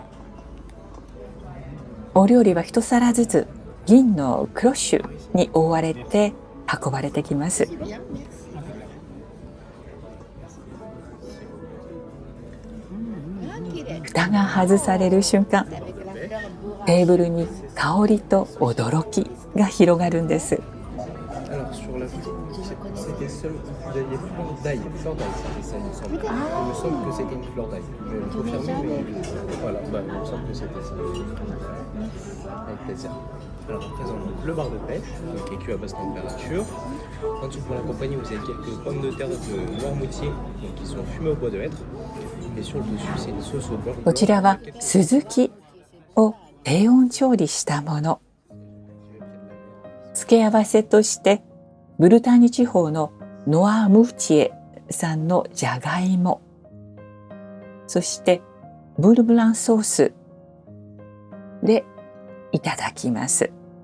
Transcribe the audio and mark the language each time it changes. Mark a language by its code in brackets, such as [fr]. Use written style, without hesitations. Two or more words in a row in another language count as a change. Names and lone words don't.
[ja] お料理は一皿ずつ銀のクロッシュに覆われて運ばれてきます。蓋が外される瞬間、テーブルに香りと驚きが広がるんです。 [fr] Alors sur la photo, c'était seul, vous aviez fleur d'ail, c'était ça, il me semble. Il me semble que c'était une fleur d'ail. Je vais le confirmer, mais voilà, bah, il me semble que c'était ça. Avec plaisir. Alors on présente donc le bar de pêche, donc qui est cuit à basse température. En dessous pour l'accompagner, vous avez quelques pommes de terre de Noirmoutier, donc qui sont fumées au bois de hêtre. Et sur le dessus, c'est une sauce au beurre. [ja] こちらはスズキを低温調理したもの。付け合わせとしてブルターニュ地方のノアムフチエ産のじゃがいも、そしてブルブランソースでいただきます。